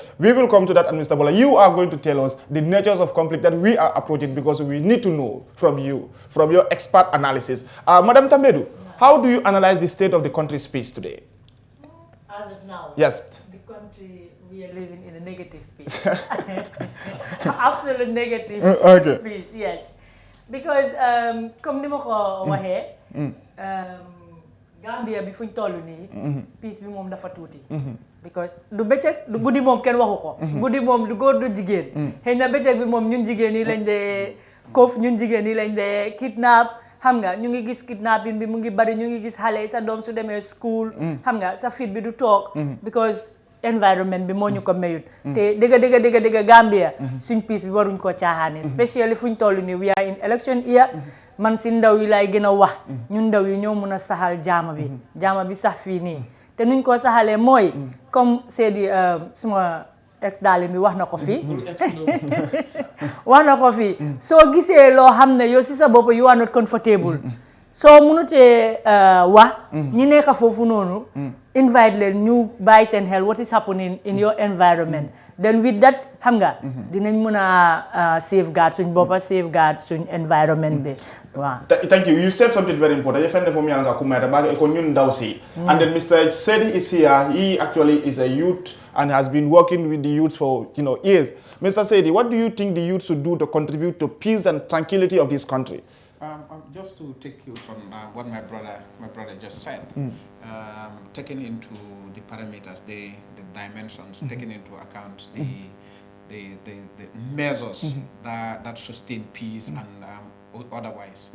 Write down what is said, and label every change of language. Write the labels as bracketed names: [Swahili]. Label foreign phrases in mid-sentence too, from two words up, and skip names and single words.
[English] We will come to that, and Mr. Bola, you are going to tell us the natures of conflict that we are approaching, because we need to know from you, from your expert analysis. Madam Tambedou, how do you analyze the state of the country's peace today? As of now, yes, the country, we are living in a negative peace. Absolute negative peace, yes. Because, [Wolof] comme ni ma ko waxee, Gambia bi fuñ tollu nii, peace bi moom dafa tuuti. Because du bëccëg du guddi moom kenn waxu ko. Guddi moom du góor du jigéen. Xëy na bëccëg bi moom ñun jigéen yi lañ dee kof, ñun jigéen yi lañ dee kidnap. Xam nga ñu ngi gis kidnapping bi mu ngi bari, ñu ngi gis xale sa doom su demee school, xam nga sa fit bi du toog, because environment bi moo ñu ko mayut. te dëgg Gambia suñ peace bi waruñ ko caaxaane, especially fuñ toll nii [English] we are in election year. [Wolof] Man si ndaw yi lay gën a wax, ñun ndaw yi ñoo mun a saxal jaama bi sax fii nii. te nuñ ko saxalee mooy comme Saidy suma ex daali mi wax na ko fii soo gisee loo xam ne yow si sa bopp [English] you are not comfortable [Wolof] soo mënutee wax ñi nekk foofu noonu invite leen ñu bàyyi seen xel [English] what is happening in your environment, then with that [Wolof] xam nga dinañ mën a safeguard suñ boppa, safeguard suñ environment bi. [English] Wow. Thank you. You said something very important. And then Mr. Saidy is here. He actually is a youth and has been working with the youth for years. Mr. Saidy, what do you think the youth should do to contribute to peace and tranquility of this country? Just to take you from what my brother just said, taking into the parameters, the dimensions, taking into account the measures that sustain peace and otherwise.